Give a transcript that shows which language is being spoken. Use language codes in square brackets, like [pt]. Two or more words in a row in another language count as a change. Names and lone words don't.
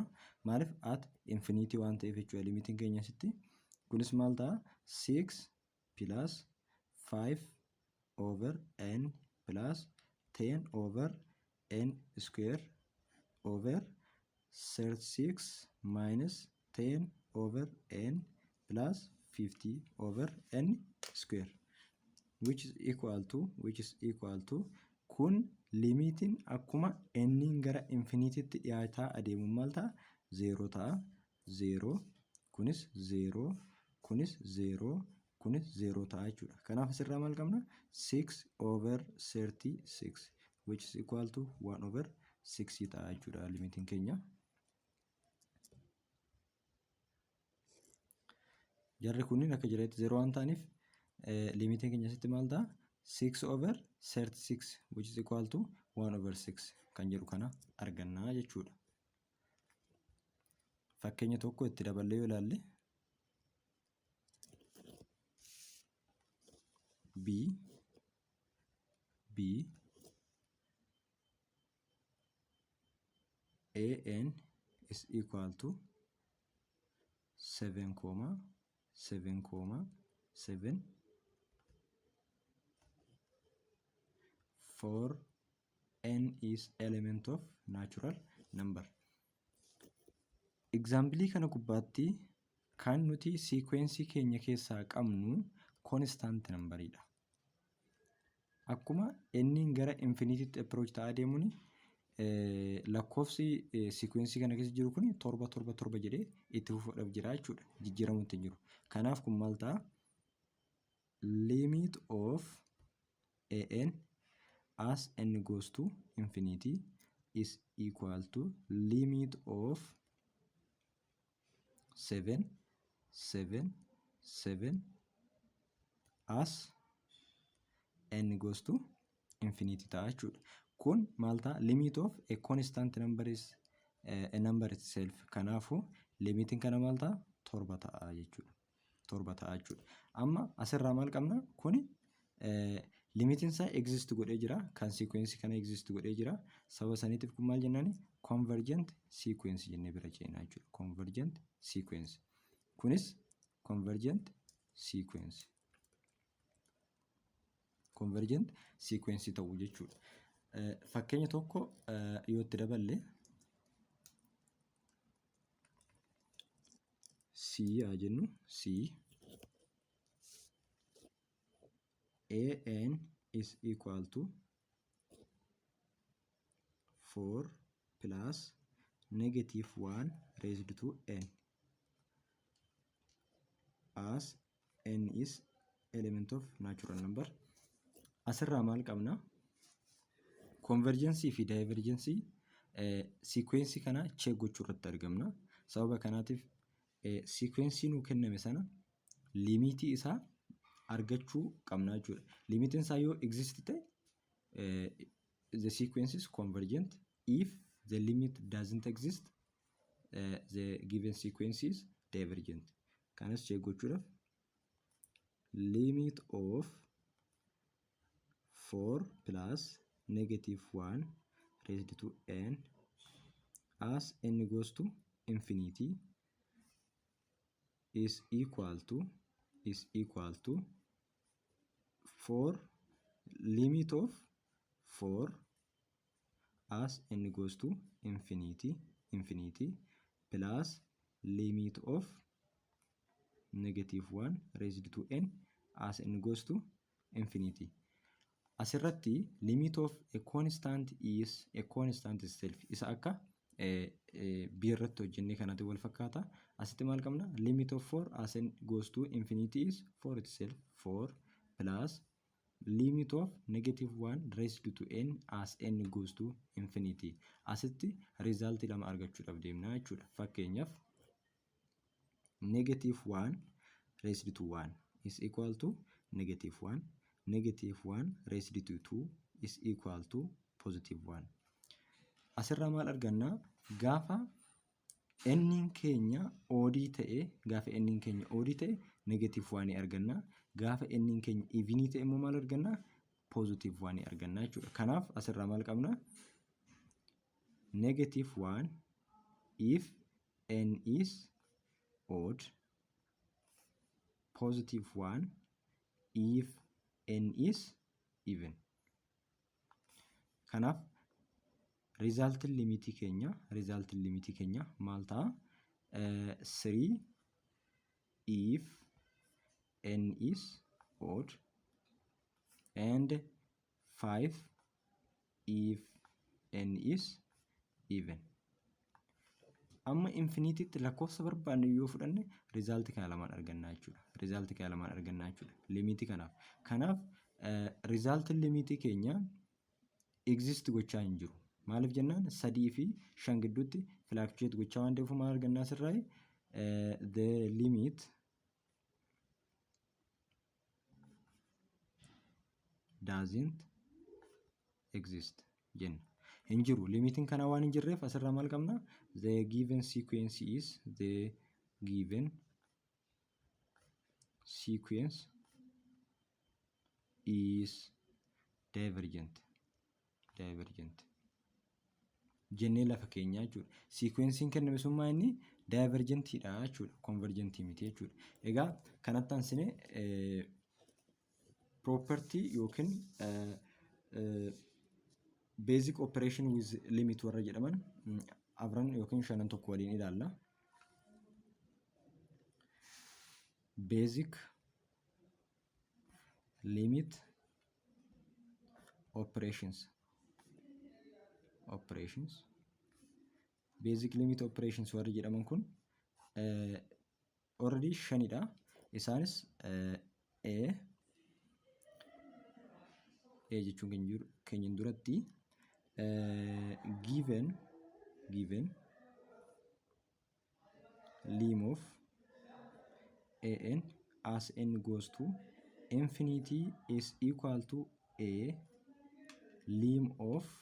[om] Maaliif at infinity waan ta'eef jechuudha limitiin keenya asitti. Kunis maal ta'a? [en] 6 plus 5 over n plus 10 over n square over 36 minus 10 over n plus 50 over n square which is equal to [om] kun limitiin akkuma n gara infinitytti dhiyaataa adeemu maal ta'a? 0 ta'a. 0 kunis 0 kunis 0 kunis 0 ta'a jechuudha. Kanaaf asirraa maal qabna? [en] 6 over 36 which is equal to 1 over 6 [om] ta'a jechuudha limitiin keenya. Jarri kunniin akka jireetti 0 waan ta'aniif limitiin keenya asitti maal ta'a? [en] 6 over 36 which is equal to 1 over 6 [om] kan jedhu kana argannaa jechuudha. Fakkeenya tokko itti daballee yoo ilaalle [en] b an is equal to 7,7,7 for n is element of natural number. [om] Example kana gubbaatti kan nuti sequence keenya keessaa qabnu [en] constant number'idha. [om] Akkuma n gara infinitytti approach ta'aa deemuun lakkoofsi sequence kana keessa jiru kun 7 jedhee itti fufuudhaaf jira jechuudha. Jijjiiramuutti hin jiru. Kanaaf kun maal ta'a? [en] Limit of an as n goes to infinity is equal to limit of 7 7 7 as n goes to infinity [om] ta'a jechuudha. Kun maal ta'a? [en] Limit of a constant number is a number itself. [om] Kanaafuu limitiin kana maal ta'a? 7 ta'a jechuudha. 7 ta'a jechuudha. Amma asirraa maal qabna? Kuni limitiin isaa exist godhee jira. Kan sequence kana exist godhee jira. Sababa saniitiif kun maal jennaani? [en] Convergent sequence [om] jennee bira ceenaa jechuudha. [en] Convergent sequence. Kunis convergent sequence. [om] Convergent sequence ta'uu jechuudha. Fakkeenya tokko yoo itti daballe C haa jennu [en] C an is equal to 4 plus negative 1 raised to n as n is element of natural number. [om] Asirraa maal qabna? Convergence fi [en] divergence sequence [om] kana check gochuu irratti argamna. Sababa kanaatiif sequence nu kenname sana limitii isaa argachuu qabna jechuudha. Limitiin isaa yoo exist ta'e [en] the sequence is convergent. If the limit doesn't exist, the given sequence is divergent. [om] Kanas check gochuudhaaf [en] limit of 4 plus negative 1 raised to n as n goes to infinity is equal to 4 limit of 4 as n goes to infinity plus limit of negative 1 raised to n as n goes to infinity. Asirratti limit of a constant is a constant itself. [om] Isa akka b irratti hojjennee kanatti wal fakkaata. Asitti maal qabna? [en] Limit of 4 as n goes to infinity is 4 itself. 4 plus limit of negative 1 raised to n as n goes to infinity. [om] Asitti result lama argachuudhaaf deemna jechuudha. [en] Fakkeenyaaf negative 1 raised to 1 is equal to negative 1. Negative 1 raised to 2 is equal to positive 1. [om] Asirraa maal arganna? Gaafa n keenya odd ta'e, gaafa n keenya odd ta'e negative 1 arganna. Gaafa n keenya even ta'e immoo maal arganna? Positive 1 arganna jechuudha. Kanaaf asirraa maal qabna? [en] Negative 1 if n is odd, positive 1 if n is even. [om] Kanaaf [en] result limit [om] keenya maal ta'a? [en] 3 if n is odd and 5 if n is even. [om] Amma infinitytti lakkoofsa barbaanne yoo fudhanne result kana lamaan argannaa jechuudha. Limit kanaaf. Kanaaf [en] result limit [om] keenya exist gochaa hin jiru. Maaliif jennaan? 3 fi 5 gidduutti fluctuate gochaa waan ta'eef maal argannaa asirraa? [en] The limit doesn't exist jenna. [om] Hin jiru. Limitiin kana waan hin jirreef asirraa maal qabna? [en] The given sequence is divergent. [om] Jennee lafa keenyaa jechuudha. Sequencein kenname sun maa inni? Divergentidha jechuudha. Convergent miti jechuudha. Egaa kanatti aansinee property yookiin [en] basic operation with limit [om] warra jedhaman afran yookiin shanan tokko waliin ilaalla. [en] Basic limit operations. Basic limit operations [om] warra jedhaman kun already shanidha. Isaanis a jechuun keenyan duratti [en] given lim of an as n goes to infinity is equal to a lim of